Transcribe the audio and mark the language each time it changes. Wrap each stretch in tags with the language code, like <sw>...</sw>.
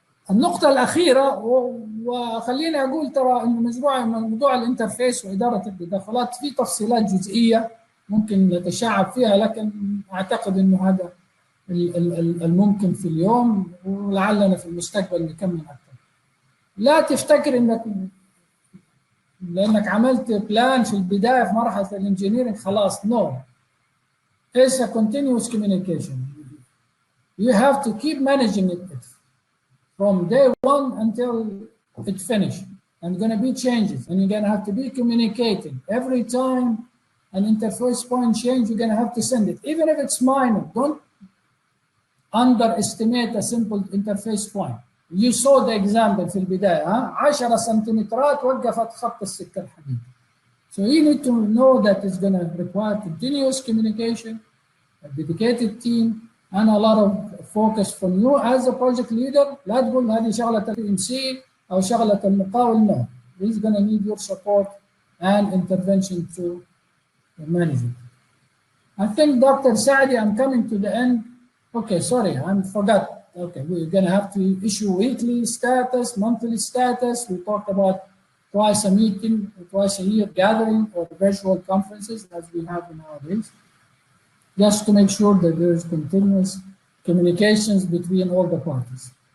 <ar>النقطة الأخيرة، وخليني أقول ترى إنه موضوع الانترفيس وإدارة التدخلات في تفصيلات جزئية ممكن نتشعب فيها، لكن أعتقد إنه هذا الممكن في اليوم، ولعلنا في المستقبل نكمل أكثر. لا تفتكر إنك لأنك عملت بلان في البداية في مرحلة الانجينيرنج خلاص.</ar> <en>No. It's a continuous communication. You have to keep managing it from day one until it finishes. And going to be changes, and you're going to have to be communicating every time an interface point change, you're going to have to send it, even if it's minor. Don't underestimate a simple interface point. You saw the example</en> <ar>في البداية 10 سنتيمترات وقفت خط السكة الحديد.</ar> <en>So you need to know that it's going to require continuous communication, a dedicated team, and a lot of focus from you as a project leader.</en> <ar>لا تقول هذه شغلة PMC أو شغلة المقاول.</ar> <en>No, he's going to need your support and intervention to manage it. I think Dr. Saadi, I'm coming to the end. Okay, sorry, I forgot. Okay, we're going to have to issue weekly status, monthly status. We talked about twice a meeting, twice a year gathering or virtual conferences as we have nowadays, just to make sure that there is continuous communications between all the parties.</en>